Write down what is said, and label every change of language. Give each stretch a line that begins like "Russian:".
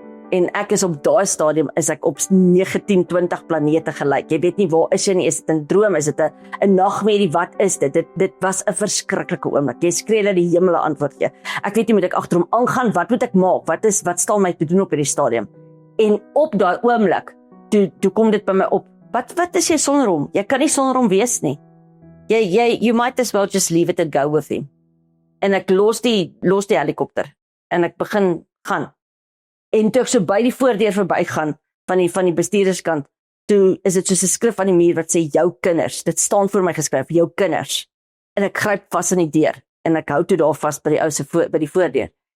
Afrikaans: En ek is op daai stadium is ek op 19, 20 planete gelyk. Jy weet nie waar is jy nie, is dit 'n droom, is dit 'n nagmerrie, wat is dit? Dit was 'n verskriklike oomblik. Jy skree dat die hemel 'n antwoord gee. Ek weet nie moet ek agterom aangaan, wat moet ek maak? Wat staan my te doen op hierdie stadium? En op daai oomblik, toe kom dit by my op. Wat is jy sonder hom? Jy kan nie sonder hom wees nie.
English: You might as well just leave it and go with him.
Afrikaans: En ek los die helikopter en ek begin gaan. En toe ek so by die voordeur verbygaan van die bestuurderskant, toe is dit soos 'n skrif aan die muur wat sê jou kinders. Dit staan voor my geskryf, jou kinders. En ek gryp vas aan die deur en ek hou toe daar vas by die ou se by die voordeur.